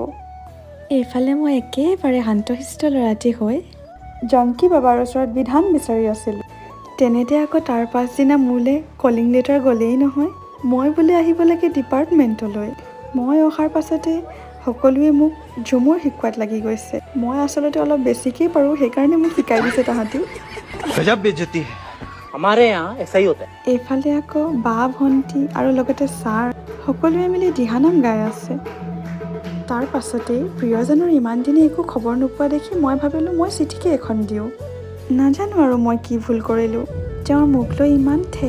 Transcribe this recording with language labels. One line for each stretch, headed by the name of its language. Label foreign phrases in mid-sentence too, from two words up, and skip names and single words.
Assamese: এইফালে মই একেবাৰে শান্তশিষ্ট ল'ৰাটি হৈ জংকী বাবাৰ ওচৰত বিধান বিচাৰি আছিলোঁ। তেনেতে আকৌ তাৰ পাছদিনা মোলৈ কলিং লেটাৰ গ'লেই নহয়। মই বোলে আহিব লাগে ডিপাৰ্টমেণ্টলৈ। মই অহাৰ পাছতে সকলোৱে মোক ঝুমুৰ শিকোৱাত লাগি গৈছে। মই আচলতে অলপ বেছিকেই পাৰোঁ, সেইকাৰণে মোক শিকাই দিছে তাহাঁতি।
Hindi: गजब बेइज्जती है हमारे यहाँ ऐसा ही होता है।
Assamese: এইফালে আকৌ বা ভণ্টি আৰু লগতে ছাৰ সকলোৱে মিলি দিহানাম গাই আছে। তাৰ পাছতেই প্ৰিয়জনৰ ইমান দিনে একো খবৰ নোপোৱা দেখি মই ভাবিলোঁ মই চিঠিকে এখন দিওঁ। নাজানো আৰু মই কি ভুল কৰিলোঁ, তেওঁৰ মোক লৈ ইমান ঠেহ।